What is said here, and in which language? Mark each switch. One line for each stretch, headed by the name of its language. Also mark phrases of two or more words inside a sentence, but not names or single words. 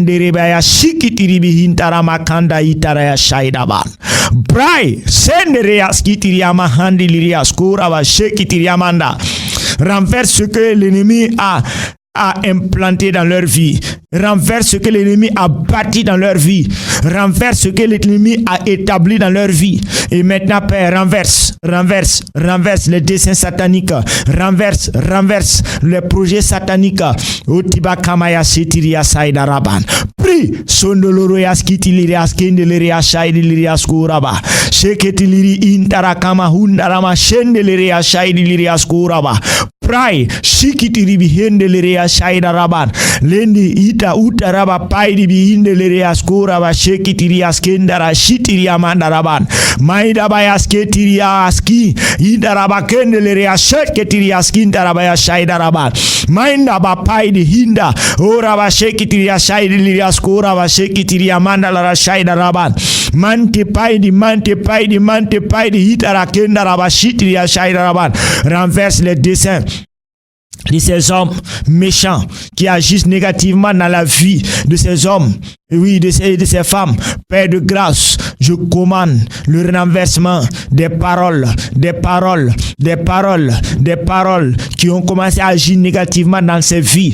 French: Brai, renverse ce que l'ennemi a implanté dans leur vie. Renverse ce que l'ennemi a bâti dans leur vie. Renverse ce que l'ennemi a établi dans leur vie. Et maintenant, Père, renverse les desseins sataniques. Renverse les projets sataniques. Otiba kamaya setiria saida raban. Prie, sondoloro yaskitili yaskendele yashaidi yaskuraba. Sheketiliri intarakama hundarama shendele yashaidi yaskuraba. Pray, shikitiri bihende lerea shaida raban. Lendi ita uta raba paidi bihinde lerea skura ba shikitiri askendara shitiri amanda raban. Maida bayasketiri aski ida raba kende lerea shikitiri askinda raba shaida raban. Mainda ba paidi hinda ora ba shikitiri shaida lerea skura ba shikitiri amanda la shaida raban. Mante paidi ita rakenda raba shitiri shaida raban. Renverse les desseins de ces hommes méchants qui agissent négativement dans la vie de ces hommes, oui, de ces femmes. Père de grâce, je commande le renversement des paroles qui ont commencé à agir négativement dans ces vies.